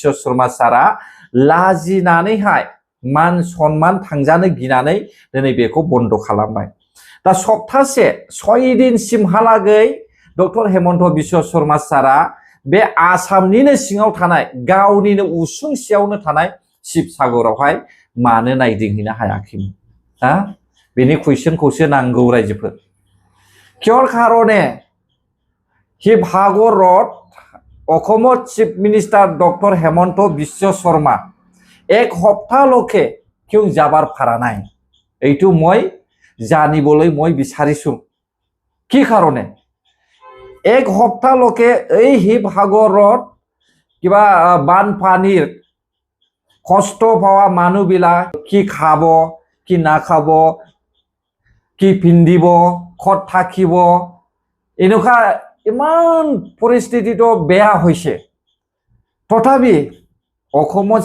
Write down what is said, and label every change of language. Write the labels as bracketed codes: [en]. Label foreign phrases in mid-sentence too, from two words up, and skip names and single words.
[brx] शर्मा सारा लाजिनानैहाय मान सन्मान थांजानो गिनानै दिनै बेखौ बन्द खालामबाय दा सप्तासे 6 दिनसिमहालागै डक्टर हेमन्त बिश्व शर्मा सारा बे आसामनिनो सिङाव थानाय गावनिनो उसुंसेयावनो थानाय शिबसागरावहाय मानो नायदिंहैनो हायाखैमोन हा बेनि कुइसनखौसो नांगौ रायजोफोर [as] কিয়ৰ কাৰণে शिबसागरत অসমৰ [en] chief minister [as] ডক্টৰ হেমন্ত বিশ্ব শৰ্মা এক সপ্তাহলৈকে কিয় যাবাৰ পাৰা নাই এইটো মই জানিবলৈ মই বিচাৰিছো কি কাৰণে এক সপ্তাহলৈকে এই শিৱসাগৰত কিবা বানপানীৰ কষ্ট পোৱা মানুহবিলাক কি খাব কি না খাব কি পিন্ধিব খত থাকিব এনেকুৱা ইমান পৰিস্থিতিটো বেয়া হৈছে তথাপি অসমৰ